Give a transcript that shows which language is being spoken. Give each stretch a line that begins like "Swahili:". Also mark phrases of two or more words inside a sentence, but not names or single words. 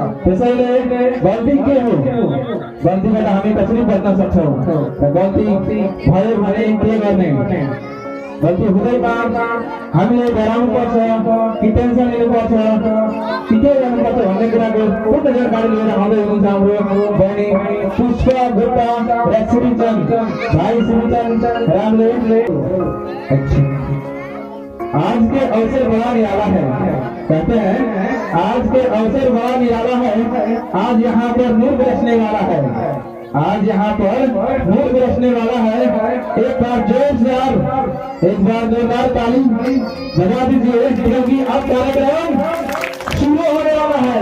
Nepali: त्यसैले गल्ती के हो, गल्तीबाट हामी कसरी बच्न सक्छौँ, गल्ती भयो भने के गर्ने, गल्ती हुँदैमा हामीले डराउनु पर्छ कि टेन्सन लिनुपर्छ कि के गर्नुपर्छ भन्ने कुराको पूर्ण जानकारी लिएर आउँदै हुनुहुन्छ हाम्रो बहिनी पुष्पा गुप्ता र श्रीचन्द भाइ श्रीचन्द रामले।
Hindi: आज के अवसर बड़ा निराला है, कहते हैं आज के अवसर बड़ा निराला है। आज यहाँ पर नूर बरसने वाला है, आज यहाँ पर नूर बरसने वाला है। एक बार जोर से आप एक बार जोरदार ताली बजा दीजिए क्योंकि अब कार्यक्रम शुरू होने वाला है।